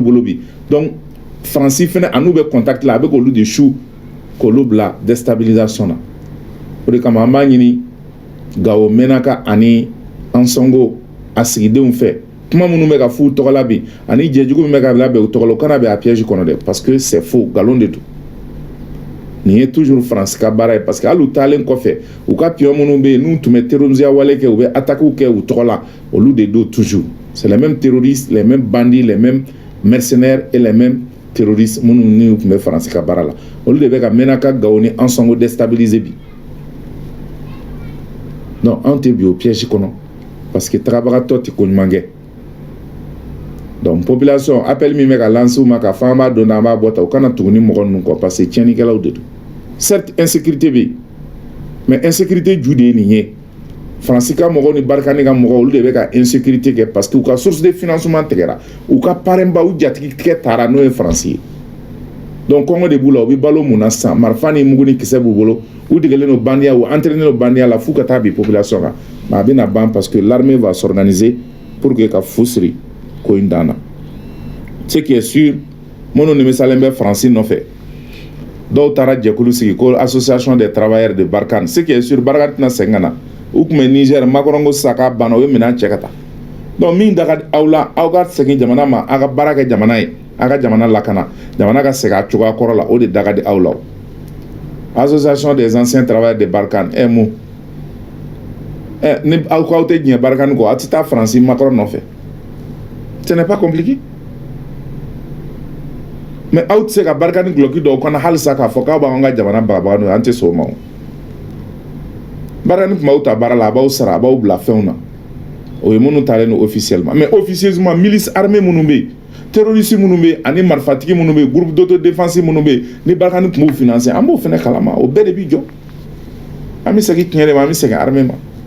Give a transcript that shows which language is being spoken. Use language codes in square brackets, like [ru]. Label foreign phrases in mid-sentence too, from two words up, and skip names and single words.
[bm] bolo bi donc Faransi fɛnɛ a n'u bɛ contact la a bɛ k'olu de su k'olu bila déstabilisation na o de kama an b'a ɲini Gao Menaka ani Ansongo a sigidenw fɛ kuma minnu bɛ ka f'u tɔgɔ la bi ani jɛjugu min bɛ ka labɛn u tɔgɔ la u kana bɛn a piège kɔnɔ dɛ [fr] parce que c'est faux [bm] nkalon de don nin ye toujours Faransi ka baara ye [fr] parce que [bm] hali u taalen kɔfɛ u ka pion minnu bɛ yen n'u tun bɛ terroriser wale kɛ u bɛ attaquew kɛ u tɔgɔ la olu de don toujours [fr] c'est les mêmes terroristes les mêmes bandits les mêmes mercenaires et les mêmes terroristes [bm] minnu ni tun bɛ Faransi ka baara la olu de bɛ ka Menaka Gao ni Ansongo déstabiliser bi non an tɛ bi o piège kɔnɔ [fr] parce que [bm] tagabagatɔ tɛ ko ɲuman kɛ [fr] donc population appel [bm] min bɛ ka lancer u ma ka fɔ an b'a dɔn an b'a bɔ ta u kana tugu ni mɔgɔ ninnu kɔ [fr] parce que [bm] tiɲɛnikɛlaw de don [fr] certes insécurité [bm] bɛ yen [fr] mais insécurité [bm] ju de ye nin ye Faransi ka mɔgɔw ni Barkhane ka mɔgɔw olu de bɛ ka insécurité kɛ [fr] parce que [bm] u ka [fr] source de financement [bm] tigɛra u ka parrainba u jatigikɛ taara n'o ye Faransi ye donc kɔngɔ de b'u la u bɛ balo mun na sisan marifa ni mugu ni kisɛ b'u bolo u degelen don bandiya u entraîné don bandiya la f'u ka taa bi population kan mais a bɛna ban [fr] parce que l'armée va s'organiser pour que [bm] ka fu siri ko in dan na [fr] ce qui est sûr [bm] minnu nimisalen bɛ Faransi nɔfɛ dɔw taara jɛkulu sigi ko [fr] association des travailleurs de Barkhane ce qui est sûr [bm] Barkhane tɛna segin ka na u tun bɛ Niger Macron ko sisan k'a banna u ye minɛn cɛ ka taa donc min da ka di aw la aw ka segin jamana ma aw ka baara kɛ jamana ye aw ka jamana lakana jamana ka segin a cogoya kɔrɔ la o de da ka di aw la [fr] association des anciens travailleurs de Barkhane [bm] mun ni aw ko aw tɛ diɲɛ Barkhane kɔ aw tɛ taa Faransi Macron nɔfɛ [fr] ce n'est pas compliqué [bm] mais aw tɛ se ka Barkhane guloki dɔw kɔnɔ halisa k'a fɔ k'aw b'an ka jamana bagabaga n'o ye an tɛ sɔn o ma o Barkhane tun b'aw ta baara la a b'aw sara a b'aw bila fɛnw na o ye minnu talen don [fr] officiellement mais officieusement milice armée [bm] minnu bɛ yen terroriste minnu bɛ yen ani marifatigi minnu bɛ yen [fr] groupe d'autodéfense [bm] minnu bɛ yen ni Barkhane tun b'u financer an b'o fana kalama o bɛɛ de bɛ jɔ an bɛ segin tiɲɛ de ma an bɛ segin armée ma